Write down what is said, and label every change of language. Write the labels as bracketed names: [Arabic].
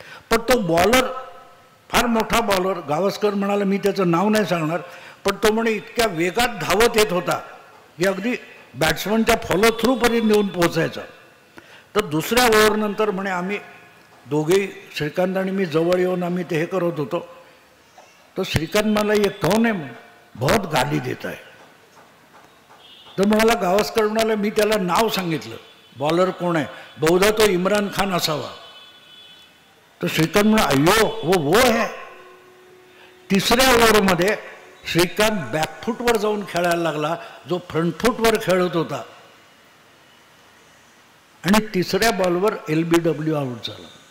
[Marathi] पण तो बॉलर फार मोठा बॉलर, गावस्कर म्हणाला मी त्याचं नाव नाही सांगणार, पण तो म्हणे इतक्या वेगात धावत येत होता की अगदी बॅट्समनच्या फॉलो थ्रूपर्यंत येऊन पोहोचायचा. तर दुसऱ्या ओव्हरनंतर म्हणे आम्ही दोघेही, श्रीकांत आणि मी जवळ येऊन आम्ही ते हे करत होतो. तर श्रीकांत मला [Hindi] ये कौन है, बहुत गाली देता है. [Marathi] तर म्हणाला, गावस्कर म्हणाला मी त्याला नाव सांगितलं, बॉलर कोण आहे, बहुधा तो इम्रान खान असावा. तर श्रीकांत म्हणा [Hindi] अय्यो वो है. [Marathi] तिसऱ्या ओव्हरमध्ये श्रीकांत बॅकफूटवर जाऊन खेळायला लागला, जो फ्रंटफूटवर खेळत होता, आणि तिसऱ्या बॉलवर LBW आउट झाला.